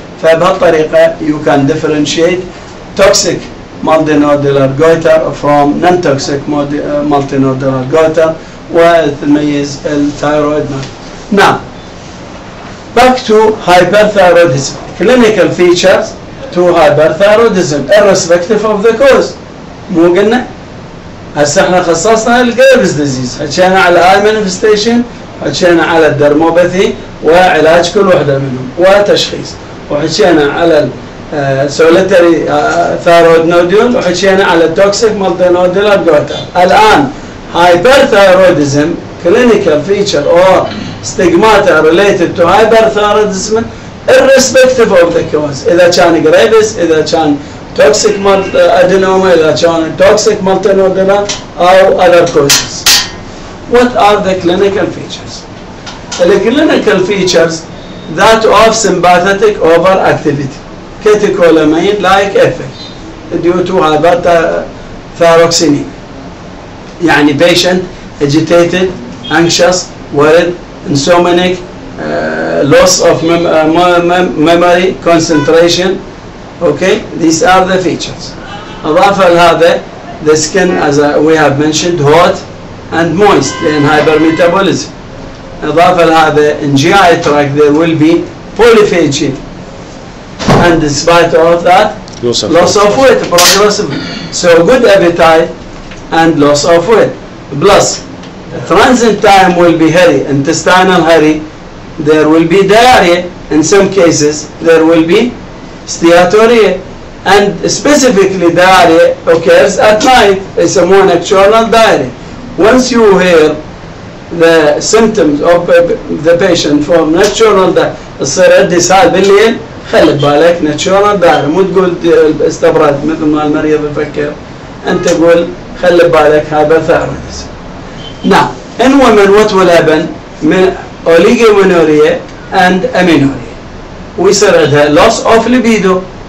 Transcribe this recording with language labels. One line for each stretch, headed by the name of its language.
Arabic: فبهالطريقه
English: you can differentiate toxic multinodular goiter from non-toxic multinodular goiter
Arabic: وتميز الثايرويد.
English: Now back to hyperthyroidism. Clinical features to hyperthyroidism irrespective of the cause.
Arabic: مو قلنا هسه احنا خصصنا الجريفز ديزيز، حكينا على هاي مانيفستيشن، حكينا على الدرموباثي وعلاج كل وحده منهم وتشخيص، وحكينا على السوليتري ثايرويد نوديول، وحكينا على التوكسيك مالتينوديولار جويتر. الان
English: hyperthyroidism clinical feature or stigmata related to hyperthyroidism irrespective of the cause.
Arabic: إذا كان جريفز، إذا كان toxic adenoma، إذا كان toxic multinodular أو
English: other causes. What are the clinical features? The clinical features that of sympathetic overactivity, catecholamine-like effect due to hyperthyroxemia. يعني patient agitated, anxious, worried, insomniac, loss of memory, concentration. Okay, these are the features.
Arabic: أضاف لهذا
English: the skin, as we have mentioned, hot and moist in hypermetabolism.
Arabic: أضاف لهذا
English: in GI tract there will be polyphagy, and despite of that loss of weight progressively. So good appetite and loss of weight. Plus transit time will be hurry, intestinal hurry. There will be diarrhea. In some cases there will be steatorrhea, and specifically diarrhea occurs at night. It's a more nocturnal diarrhea. Once you hear the symptoms of the patient for nocturnal diarrhea
Arabic: تصير عندي ساعة بالليل، خلي بالك nocturnal diarrhea، مو تقول استبرد مثل ما المريض يفكر، أنت تقول خلي بالك hyperthyroidism.
English: Now in women what will happen من oligomenorrhea and amenorrhea
Arabic: ويصير عندها
English: loss of libido.